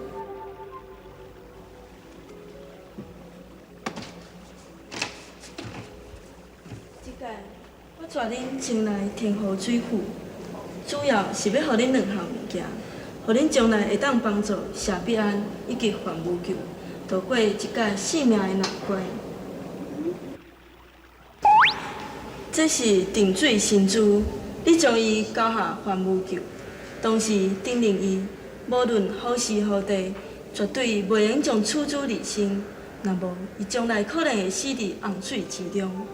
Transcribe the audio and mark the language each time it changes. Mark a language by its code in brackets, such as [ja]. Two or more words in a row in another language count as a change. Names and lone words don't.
[nan] 即届我带恁前来天河水府，主要是要互恁两项物件，互恁将来会当帮助谢必安以及范无救，度过一届性命的难关。这是定水神珠，你将伊交下还无救，当时叮咛伊，无论何时何地，绝对袂用将处子离身，若无伊将来可能会死伫洪水之中。